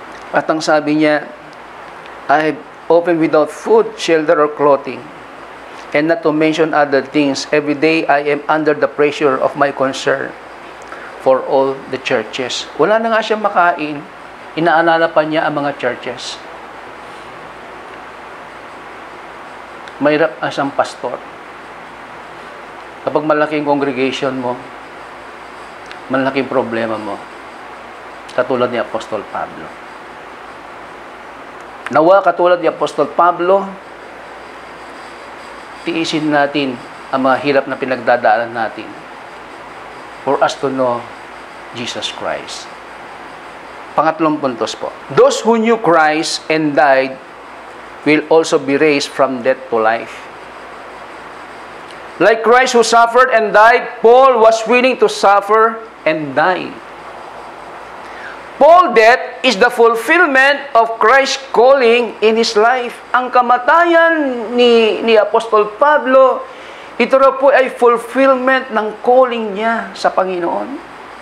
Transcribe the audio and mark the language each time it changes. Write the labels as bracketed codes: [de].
[tl] At ang sabi niya, [en] I have often without food, shelter, or clothing. And not to mention other things, every day I am under the pressure of my concern for all the churches. [tl] Wala na nga siyang makain, inaalala pa niya ang mga churches. Mahirap ang isang pastor. Kapag malaking congregation mo, malaking problema mo, katulad ni Apostol Pablo. Nawa katulad ni Apostol Pablo, tiisin natin ang mga hirap na pinagdadaanan natin [en] for us to know Jesus Christ. [tl] Pangatlong puntos po. [en] Those who knew Christ and died will also be raised from death to life. Like Christ who suffered and died, Paul was willing to suffer and die. Paul's death is the fulfillment of Christ's calling in his life. [tl] Ang kamatayan ni Apostol Pablo, ito raw po ay fulfillment ng calling niya sa Panginoon.